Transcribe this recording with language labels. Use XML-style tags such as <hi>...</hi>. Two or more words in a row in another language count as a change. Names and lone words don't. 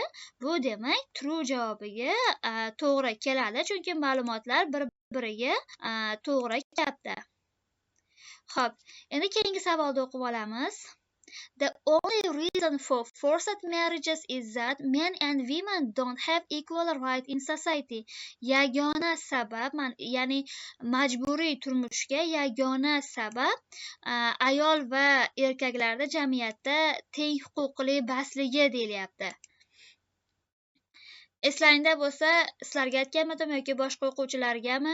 <uz>Bu demak true javobiga to'g'ri keladi, chunki ma'lumotlar bir-biriga to'g'ri kelyapti. Xo'p, endi keyingi savolni o'qib olamiz.</uz> <en>The only reason for forced marriages is that men and women don't have equal right in society.</en> <uz>Yagona sabab, ya'ni majburiy turmushga yagona sabab ayol va erkaklarda jamiyatda teng huquqli basligi deyilyapti. Eslaringda bo'lsa, sizlarga aytganmidim yoki boshqa o'quvchilargami?</uz>